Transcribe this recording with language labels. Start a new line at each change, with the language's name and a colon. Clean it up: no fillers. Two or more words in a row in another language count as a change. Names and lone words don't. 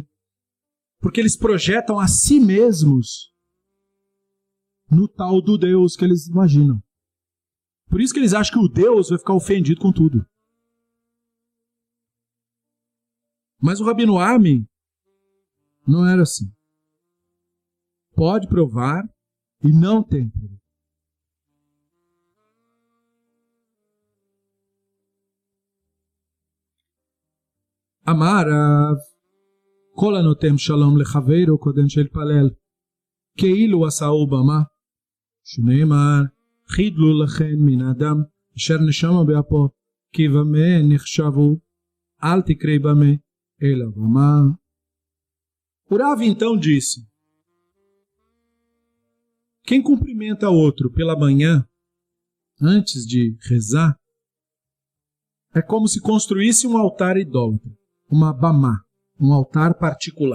Portuguese: Porque eles projetam a si mesmos no tal do Deus que eles imaginam. Por isso que eles acham que o Deus vai ficar ofendido com tudo. Mas o Rabino Ami não era assim. Pode provar e não tem problema.
Hebrew: Amarav, כל הנותם שלום לחברו קודם שהתפלל, כאילו עשהו במה, שנאמר, חידלו לכן מן האדם, אשר נשמה באפו, כי במה נחשבו, אל תקרא במה, אלא במה.
Portuguese: O Rav então disse: quem cumprimenta outro pela manhã, antes de rezar, é como se construísse um altar idólatra, uma bamá, um altar particular.